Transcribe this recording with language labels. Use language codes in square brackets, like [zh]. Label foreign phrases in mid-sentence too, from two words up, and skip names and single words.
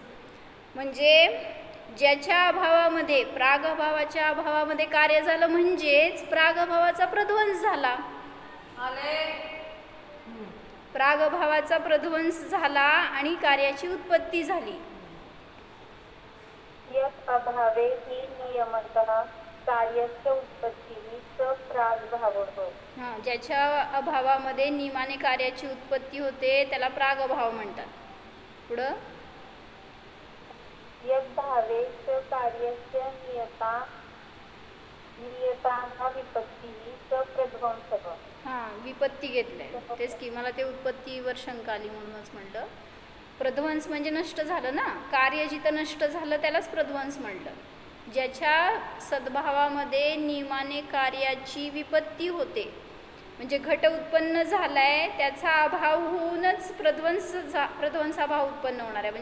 [mr] म्हणजे ज्याच्या अभावामध्ये प्रागभावाच्या अभावामध्ये कार्य झालं म्हणजेच प्रागभावाचा प्रध्वंस झाला. प्रागभावाचा प्रध्वंस झाला आणि कार्याची उत्पत्ती झाली. [sa] यत् अभावे हि नियमतः कार्यस्य उत्पत्तीहि स प्रागभावः. [mr] हां, ज्याच्या अभावामध्ये नियमाने कार्याची उत्पत्ती होते त्याला प्रागभाव म्हणतात. पुढं [sa] यद्भावे स कार्यस्य नियता विपत्तीहि स प्रध्वंसः. [mr] हां, विपत्ती घेतलंय तेच की, मला ते उत्पत्तीवर शंका आली म्हणूनच म्हटलं. प्रध्वंस म्हणजे नष्ट झालं ना, कार्य जिथं नष्ट झालं त्यालाच प्रध्वंस म्हटलं. ज्याच्या सद्भावामध्ये नियमाने कार्याची विपत्ती होते म्हणजे घट उत्पन्न झालाय त्याचा अभाव होऊनच प्रध्वंसाभाव उत्पन्न होणार आहे.